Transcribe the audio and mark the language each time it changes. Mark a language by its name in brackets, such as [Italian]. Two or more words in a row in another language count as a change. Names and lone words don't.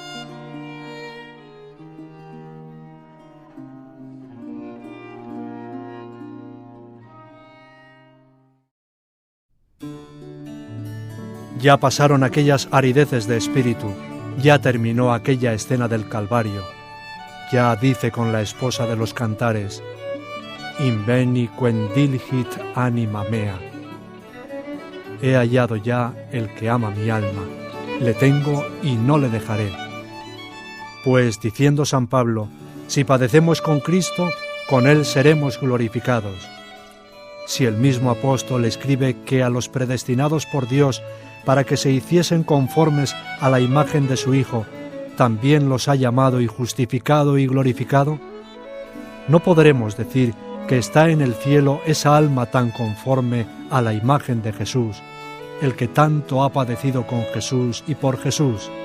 [Spanish] Ya pasaron aquellas arideces de espíritu, ya terminó aquella escena del Calvario, ya dice con la esposa de los cantares, [Latin] Inveni quendilgit anima mea. [Spanish] He hallado ya el que ama mi alma, le tengo y no le dejaré. Pues, diciendo San Pablo, si padecemos con Cristo, con Él seremos glorificados. Si el mismo apóstol escribe que a los predestinados por Dios para que se hiciesen conformes a la imagen de su Hijo, también los ha llamado y justificado y glorificado, no podremos decir que está en el cielo esa alma tan conforme a la imagen de Jesús, el que tanto ha padecido con Jesús y por Jesús.